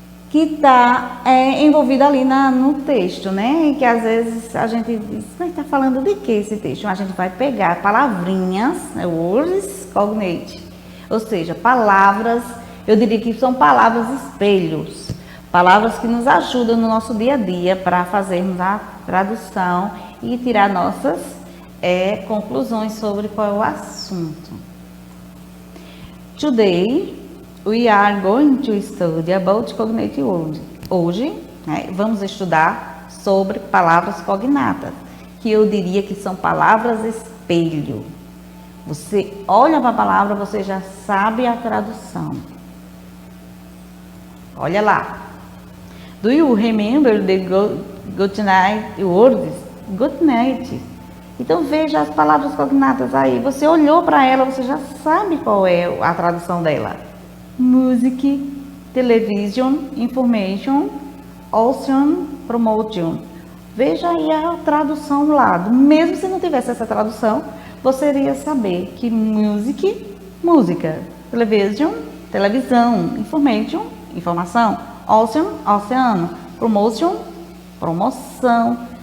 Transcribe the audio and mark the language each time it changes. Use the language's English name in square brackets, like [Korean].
[Portuguese] que está envolvido ali no texto, né? E que às vezes a gente diz, mas está falando de que esse texto? A gente vai pegar palavrinhas, [English] words cognate, [Portuguese] ou seja, palavras, eu diria que são palavras espelhos, palavras que nos ajudam no nosso dia a dia para fazermos a tradução e tirar nossas conclusões sobre qual é o assunto. [English] Today, we are going to study about cognate words. [Portuguese] Hoje, vamos estudar sobre palavras cognatas, que eu diria que são palavras espelho. Você olha para a palavra, você já sabe a tradução. Olha lá. [English] Do you remember the good night words? Good night. [Portuguese] Então veja as palavras cognatas aí. Você olhou para ela, você já sabe qual é a tradução dela. [English] Music, television, information, ocean, promotion. [Portuguese] Veja aí a tradução do lado. Mesmo se não tivesse essa tradução, você iria saber que music, música, television, televisão, information, informação, ocean, oceano, promotion, promoção.